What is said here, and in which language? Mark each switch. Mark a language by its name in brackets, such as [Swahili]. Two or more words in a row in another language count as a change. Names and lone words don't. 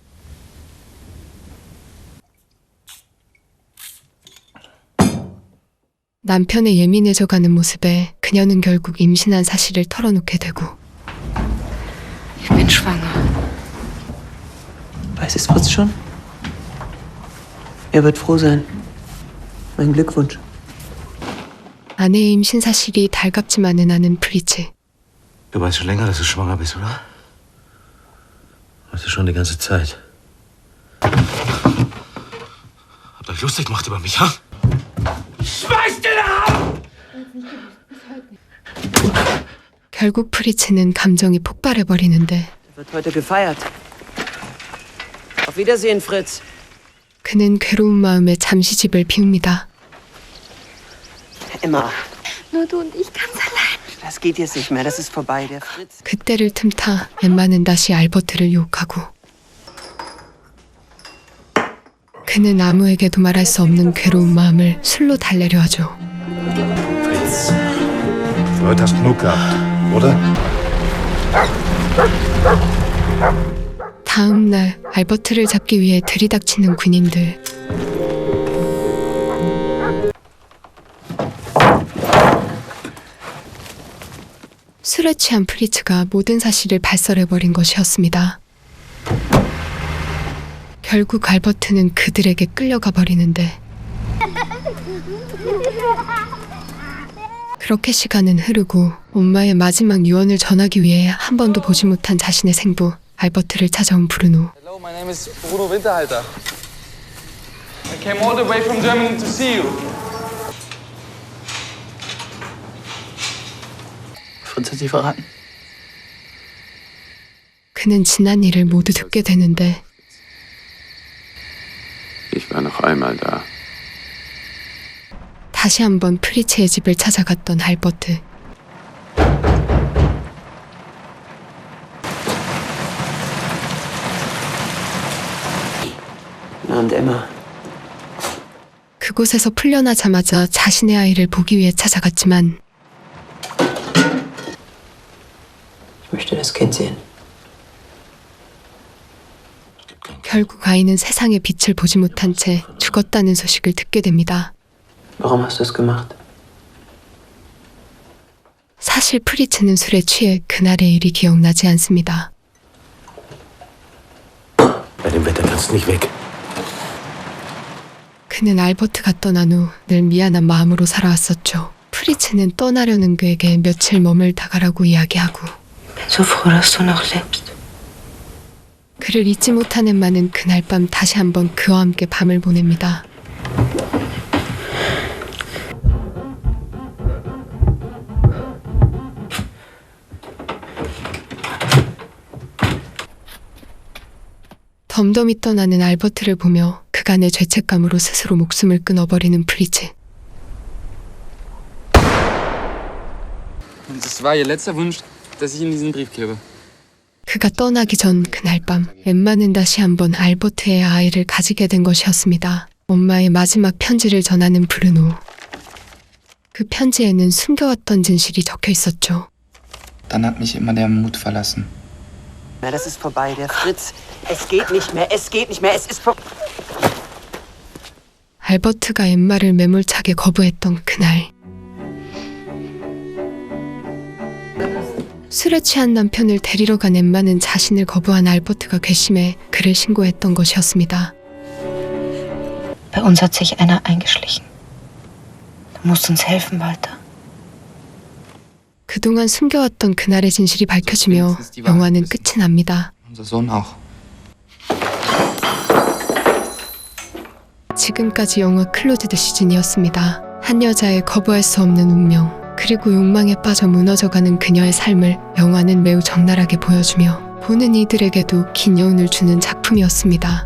[Korean] 남편의 예민해져가는 모습에 그녀는 결국 임신한 사실을 털어놓게 되고 [German] Ich bin schwanger. Weiß es Fritz schon? Er wird froh sein. Mein Glückwunsch. [Korean] 아내의 임신 사실이 달갑지만은 않은 프리츠. [German] Du weißt schon länger, dass du schwanger bist, oder? Weißt du schon die ganze Zeit. Habt euch lustig gemacht über mich, ha? [Korean] 결국 프리츠는 감정이 폭발해버리는데 [German] Er wird heute gefeiert. Auf Wiedersehen, Fritz. [Korean] 그는 괴로운 마음에 잠시 집을 비웁니다. [German] Emma, Nur du und ich ganz allein. das geht jetzt nicht mehr. Das ist vorbei. Der Fritz. [Korean] 그때를 틈타 엠마는 다시 알버트를 유혹하고 그는 아무에게도 말할 수 없는 괴로운 마음을 술로 달래려 하죠. [German] Fritz, für heute hast du genug gehabt, oder? [Korean] 다음 날 알버트를 잡기 위해 들이닥치는 군인들. 술에 취한 프리츠가 모든 사실을 발설해버린 것이었습니다. 결국 알버트는 그들에게 끌려가 버리는데 그렇게 시간은 흐르고 엄마의 마지막 유언을 전하기 위해 한 번도 보지 못한 자신의 생부 알버트를 찾아온 브루노. [English] Hello, my name is Bruno Winterhalter. I came all the way from Germany to see you. [German] Fritz hat sie verraten. [Korean] 그는 지난 일을 모두 듣게 되는데 [German] Ich war noch einmal da. [Korean] 다시 한번 프리츠의 집을 찾아갔던 알버트. [German] Guten Abend, Emma. [Korean] 그곳에서 풀려나자마자 자신의 아이를 보기 위해 찾아갔지만 [German] Ich möchte das Kind sehen. [Korean] 결국 아이는 세상의 빛을 보지 못한 채 죽었다는 소식을 듣게 됩니다. [German] Warum hast du es gemacht? [Korean] 사실 프리츠는 술에 취해 그날의 일이 기억나지 않습니다. [German] Bei dem Wetter kannst du nicht weg. [Korean] 그는 알버트가 떠난 후 늘 미안한 마음으로 살아왔었죠. 프리츠는 떠나려는 그에게 며칠 머물다 가라고 이야기하고 [German] Bin so froh, dass du noch lebst. [Korean] 그를 잊지 못한 엠마는 그날 밤 다시 한번 그와 함께 밤을 보냅니다. 덤덤히 떠나는 알버트를 보며 그간의 죄책감으로 스스로 목숨을 끊어버리는 프리츠. [German] Und es war ihr letzter Wunsch, dass ich Ihnen diesen Brief gebe. [Korean] 그가 떠나기 전 그날 밤 엠마는 다시 한번 알버트의 아이를 가지게 된 것이었습니다. 엄마의 마지막 편지를 전하는 브루노. 그 편지에는 숨겨왔던 진실이 적혀 있었죠. [German] Dann hat mich immer der Mut verlassen. Das ist vorbei, der Fritz. Es geht nicht mehr, es geht nicht mehr, es ist vorbei. [Korean] 알버트가 엠마를 매몰차게 거부했던 그날. 술에 취한 남편을 데리러 간 엠마는 자신을 거부한 알버트가 괘씸해 그를 신고했던 것이었습니다. [German] Bei uns hat sich einer eingeschlichen. Du musst uns helfen, Walter. [Korean] 그동안 숨겨왔던 그날의 진실이 밝혀지며 영화는 끝이 납니다. [German] Unser Sohn auch. [Korean] 지금까지 영화 클로즈드 시즌이었습니다. 한 여자의 거부할 수 없는 운명, 그리고 욕망에 빠져 무너져가는 그녀의 삶을 영화는 매우 적나라하게 보여주며 보는 이들에게도 긴 여운을 주는 작품이었습니다.